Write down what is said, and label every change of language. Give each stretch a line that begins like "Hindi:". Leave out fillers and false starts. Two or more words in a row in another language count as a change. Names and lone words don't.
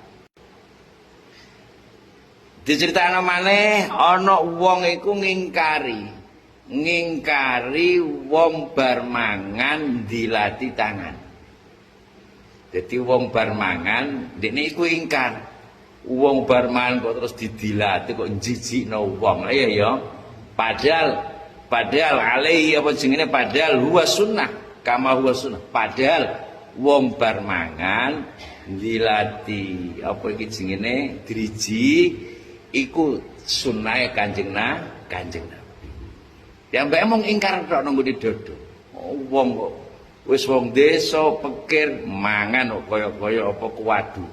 Javanese: Diceritakno maneh ana wong iku ngingkari wong bar mangan dilati tangan. Jadi wong bar mangan, dekne iku ingkar. Wong bar mangan kok terus didilati kok njijikno wong. Lah ya. Padahal alaihi apa jenenge padahal
Arabic: هو سنة، كما هو سنة.
Javanese: Padahal wong bar mangan dilati apa iki jenenge driji iku sunnahe Kanjeng Nabi. Ya mbake mung ingkar tok nang nggone dodo. Wong kok wis wong desa pikir mangan kaya-kaya apa kewadukan.